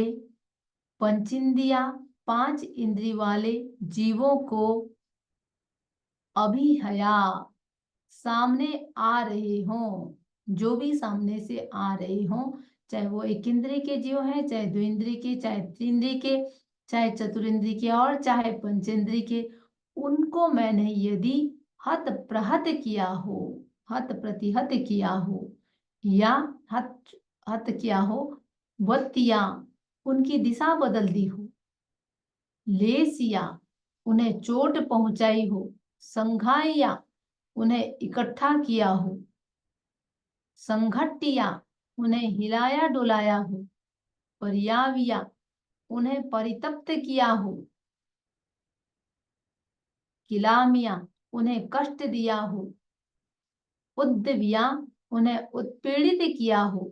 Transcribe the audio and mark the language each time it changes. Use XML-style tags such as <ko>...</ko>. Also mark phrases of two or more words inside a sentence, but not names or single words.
<hi>पंचिंद्रिया, 5 इंद्री वाले जीवों को अभिहया, सामने आ रहे हों, जो भी सामने से आ रहे हों, चाहे वो एक इंद्रिय के जीव है, चाहे 2 इंद्रिय के, चाहे 3 इंद्रिय के, चाहे चतुरिंद्रिय के, और चाहे पंचेंद्रिय के, उनको मैंने यदि हत प्रहत किया हो, हत प्रतिहत किया हो या हत हत किया हो, वत्तिया उनकी दिशा बदल दी हो, लेसिया उन्हें चोट पहुंचाई हो, संघाया उन्हें इकट्ठा किया हो, संघटिया उन्हें हिलाया डुलाया हो, पर्याविया उन्हें परितप्त किया हो, किलामिया उन्हें कष्ट दिया हो, उद्दविया उन्हें उत्पीड़ित किया हो।</hi>